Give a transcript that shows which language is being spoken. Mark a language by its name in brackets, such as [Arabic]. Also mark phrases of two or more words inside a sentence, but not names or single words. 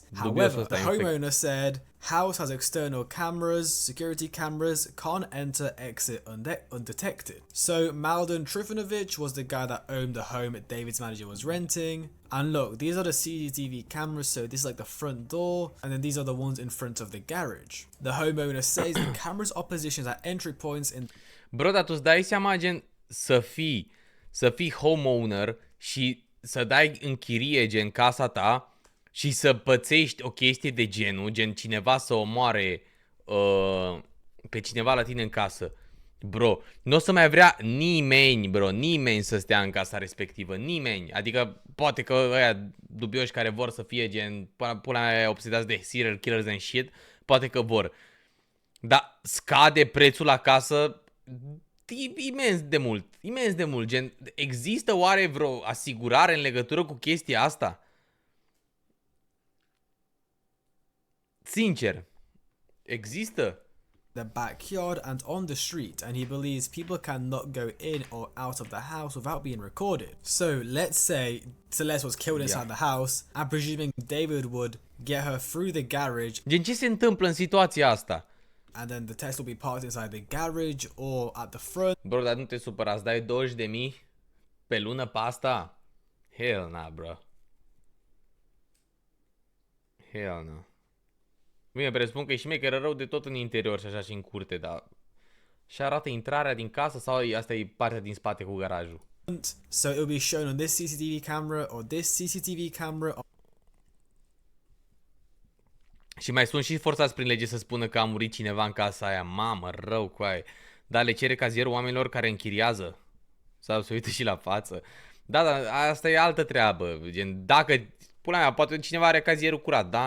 [English] However, the homeowner said, house has external cameras, security cameras, can't enter, exit undetected. So, Malden Trifunovic was the guy that owned the home David's manager was renting. And look, these are the CCTV cameras, so this is like the front door, and then these are the ones in front of the garage. The homeowner says the cameras are positioned at entry points in... [Romanian] Bro, dar tu îți dai seama, gen, să fii homeowner și să dai în chirie, gen, casa ta și să pățești o chestie de genul, gen, cineva să omoare pe cineva la tine în casă. Bro, nu o să mai vrea nimeni, bro, nimeni să stea în casa respectivă, nimeni. Adică poate că ăia dubioși care vor să fie gen, pula mea, obsedați de [English] serial killers and shit, [Romanian] poate că vor. Dar scade prețul la casă imens de mult, gen, există oare vreo asigurare în legătură cu chestia asta? Sincer, există? [English] The backyard and on the street, and he believes people cannot go in or out of the house without being recorded. So let's say Celeste was killed inside the house, and presuming David would get her through the garage. [Romanian] Gen, ce se întâmplă în situația asta? [English] And then the Tesla will be parked inside the garage or at the front. [Romanian] Bro, dar nu te supăra, îți dai 20.000 pe lună pe asta? [English] Hell nah, bro. Hell nah. [Romanian] Bine, presupun că e șmecheră rău de tot în interior și așa și în curte, dar și arată intrarea din casă sau asta e partea din spate cu garajul? [English] So it will be shown on this CCTV camera or this CCTV camera. [Romanian] Și mai sunt și forțați prin lege să spună că a murit cineva în casa aia. Mamă, rău cu aia. Dar le cere cazierul oamenilor care închiriază. Sau se uită și la față. Da, dar asta e altă treabă. Gen, dacă, pula mea, poate cineva are cazierul curat, da?